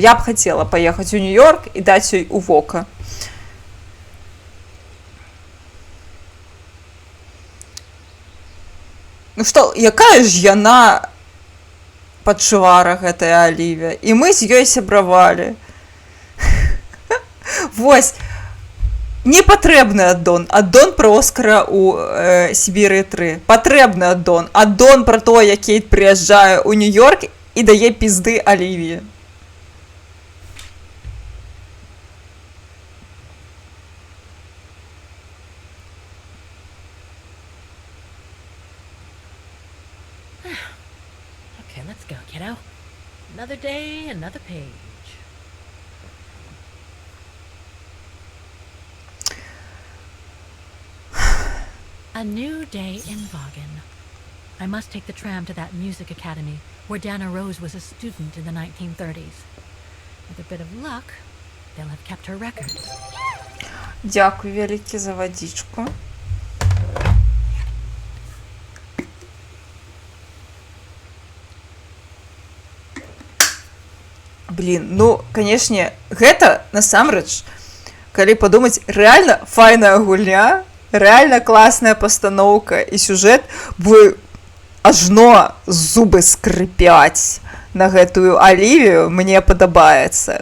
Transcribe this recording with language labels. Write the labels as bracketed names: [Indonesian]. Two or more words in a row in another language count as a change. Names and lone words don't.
[Belarusian] Я б хацела паехаць у Нью-Йорк і даць ёй у вока. Ну што, якая ж яна падчувара, гэтая Алівія, і мы з ёй сябравалі. Вось, не патрэбны аддон. Аддон пра Оскара ў Сібірыі 3. Патрэбны аддон. Аддон пра то, як Кейт прыязджае ў Нью-Йорк і дае пізды Алівіі. [English] Okay, let's go, kiddo. Another day, another page. A new day in Vaughan. I must take the tram to that music academy where Dana Rose was a student in the 1930s. With a bit of luck, they'll have kept her records. [Belarusian] Дякую вялікі за вадзічку. Блін, ну, канешне, гэта, насамрэч, калі падумаць, рэальна файная гульня, рэальна класная пастаноўка і сюжэт, бо ажно зубы скрыпяць на гэтую Алівію, мне падабаецца.